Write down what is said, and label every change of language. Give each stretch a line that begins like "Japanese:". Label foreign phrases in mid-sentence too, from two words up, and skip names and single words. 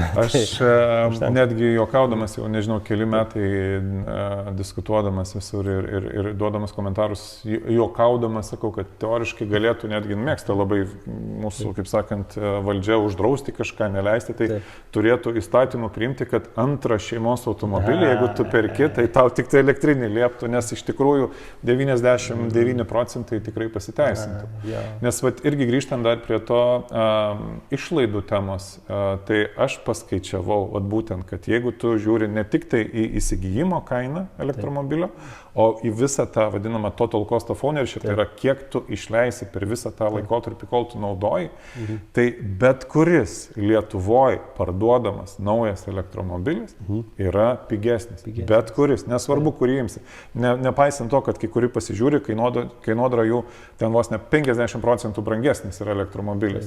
Lithuanian: Aš netgi juokaudamas, jau nežinau, keli metai diskutuodamas visur ir duodamas komentarus, juokaudamas sakau, kad teoriškai galėtų netgi mėgsta labai mūsų, kaip sakant, valdžia uždrausti kažką, neleisti, tai turėtų įstatymų priimti, kad antrą šeimos automobilį, jeigu tu perki, tai tau tik tai elektrinį lieptų, nes iš tikrųjų 99% tikrai pasiteisintų. Nes vat, irgi grįžtant dar prie to išlaidų temos, tai aš paskaičiavau, vat, būtent, kad jeigu tu žiūri ne tik tai į įsigijimo kainą elektromobilio, o į visą tą vadinamą
English: total cost of ownership,
Lithuanian: tai yra kiek tu išleisi per visą tą laikotarpį, kol tu naudoji, tai bet kuris Lietuvoje parduodamas naujas elektromobilis yra pigesnis. Bet kuris, nesvarbu, kurį imsi. Nepaisant to, kad kai kuri pasižiūri, kainodara jų ten vos ne 50% brangesnis yra elektromobilis.